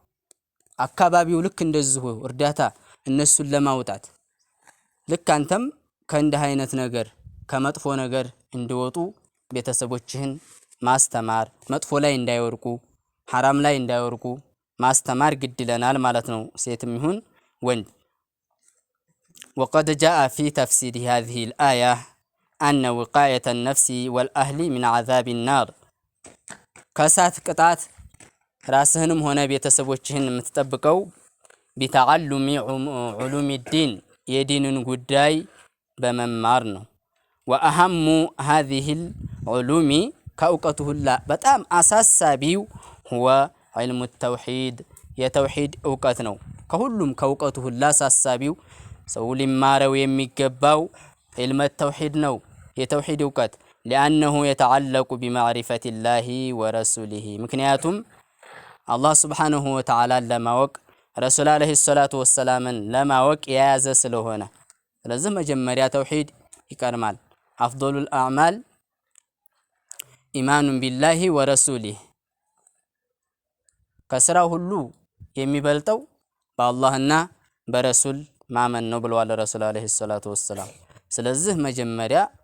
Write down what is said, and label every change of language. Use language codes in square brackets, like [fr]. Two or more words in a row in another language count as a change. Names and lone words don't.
[am] አካባቢው ልክ እንደዚሁ እርዳታ እነሱን ለማውጣት ልክ አንተም ከእንዲህ አይነት ነገር ከመጥፎ ነገር እንዲወጡ ቤተሰቦችህን ማስተማር፣ መጥፎ ላይ እንዳይወርቁ ሐራም ላይ እንዳይወርቁ ማስተማር ግድ ይለናል ማለት ነው፣ ሴትም ይሁን ወንድ። [ar] وقد جاء في تفسير هذه الآية أن وقاية النفس والأهل من عذاب النار. [am] ከሳት ቅጣት ራስህንም ሆነ ቤተሰቦችህን የምትጠብቀው [ar] بتعلم علوم الدين [am] የዲንን ጉዳይ በመማር ነው። [ar] وأهم هذه العلوم [am] ከእውቀቱ ሁላ በጣም አሳሳቢው [ar] هو علم التوحيد [am] የተውሂድ እውቀት ነው። ከሁሉም ከእውቀቱ ሁላ አሳሳቢው ሰው ሊማረው የሚገባው [ar] علم التوحيد [am] ነው፣ የተውሂድ እውቀት። [ar] لأنه يتعلق بمعرفة الله ورسوله [am] ምክንያቱም [ar] الله سبحانه وتعالى [am] ለማወቅ ረሱል [ar] عليه الصلاة والسلام [am] ለማወቅ የያዘ ስለሆነ፣ ስለዚህ መጀመሪያ ተውሂድ ይቀድማል። [ar] أفضل الأعمال إيمان بالله ورسوله [am] ከስራ ሁሉ የሚበልጠው በአላህና በረሱል ማመን ነው ብለዋል ረሱል [ar] عليه الصلاة والسلام። [am] ስለዚህ መጀመሪያ